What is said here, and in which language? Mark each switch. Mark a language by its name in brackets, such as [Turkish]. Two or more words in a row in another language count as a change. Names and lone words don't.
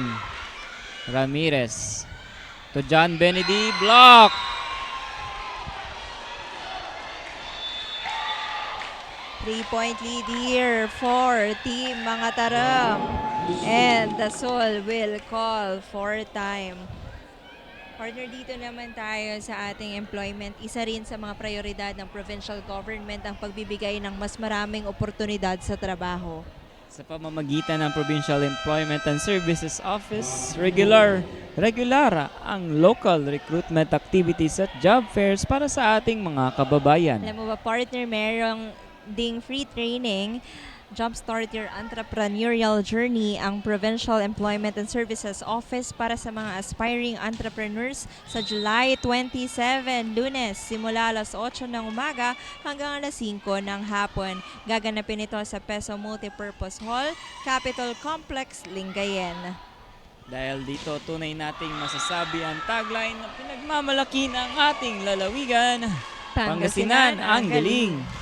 [English] Ramirez to John Benedy. Block. Three-point lead here for Team Mga Taram. And Dasol will call for time. [Filipino] Partner, dito naman tayo sa ating employment. Isa rin sa mga prioridad ng provincial government ang pagbibigay ng mas maraming oportunidad sa trabaho. Sa pamamagitan ng Provincial Employment and Services Office, regular regular ang [English] local recruitment activities [Filipino] at [English] job fairs [Filipino] para sa ating mga kababayan. Alam mo ba, partner, merong ding [English] free training, [Filipino] Jumpstart Your Entrepreneurial Journey, ang Provincial Employment and Services Office para sa mga [English] aspiring entrepreneurs [Filipino] sa July 27, Lunes, simula alas 8 ng umaga hanggang alas 5 ng hapon. Gaganapin ito sa Peso Multipurpose Hall, Capitol Complex, Lingayen. Dahil dito, tunay nating masasabi ang tagline na pinagmamalaki ng ating lalawigan. Pangasinan ang galing!